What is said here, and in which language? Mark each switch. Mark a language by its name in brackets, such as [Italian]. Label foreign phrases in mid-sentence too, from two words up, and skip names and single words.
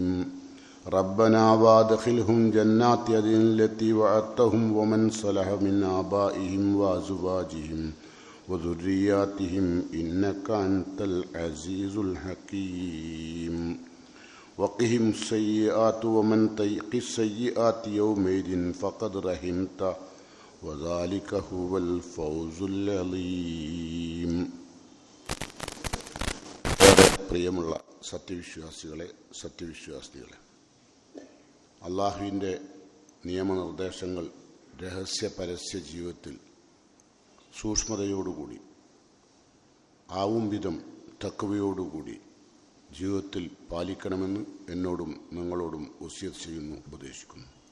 [Arabic] ربنا وادخلهم جنات عدن التي وعدتهم ومن صلح من آبائهم وأزواجهم وذرياتهم إنك أنت العزيز الحكيم. وقهم السيئات ومن تق السيئات يومئذ فقد رحمته وذلك هو الفوز العظيم. [Malayalam] പ്രിയമുള്ള സത്യവിശ്വാസികളെ, അള്ളാഹുവിൻ്റെ നിയമനിർദ്ദേശങ്ങൾ രഹസ്യ പരസ്യ ജീവിതത്തിൽ സൂക്ഷ്മതയോടുകൂടി ആവും വിധം തഖ്വയോടുകൂടി ജീവിതത്തിൽ പാലിക്കണമെന്ന് എന്നോടും നിങ്ങളോടും വസിയത്ത് ചെയ്യുന്നു, ഉപദേശിക്കുന്നു.